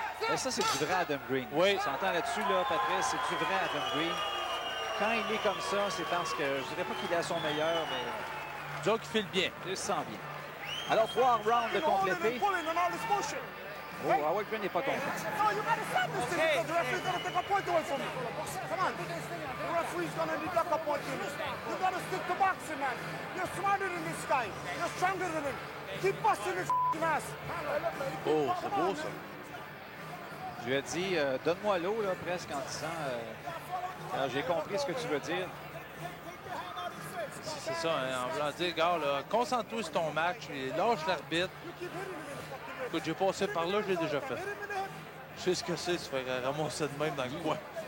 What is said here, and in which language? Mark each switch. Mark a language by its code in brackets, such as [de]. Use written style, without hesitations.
[fr] Et ça, c'est du vrai Adam Green. Oui. On s'entend là-dessus, là, Patrice, c'est du vrai Adam Green. Quand il est comme ça, c'est parce que, je dirais pas qu'il est à son meilleur, mais... Disons qu'il file bien. Il se sent bien. Alors, 3 rounds de complétés. Oh, Howard Green n'est pas content. [en] No, you gotta stop this thing because the referee's gonna take a point away from you. Come on. The referee's gonna deduct a point from you. You gotta stick to boxing, man. You're smarter than this guy. You're stronger than him. Keep busting his ass. [fr] Oh, c'est beau, ça. Je lui ai dit, donne-moi l'eau, là, presque, en disant, j'ai compris ce que tu veux dire. C'est ça, hein, en voulant dire, gars, là, concentre-toi sur ton match et lâche l'arbitre. Écoute, j'ai passé par là, je l'ai déjà fait. Je sais ce que c'est, se faire ramasser de même dans le coin.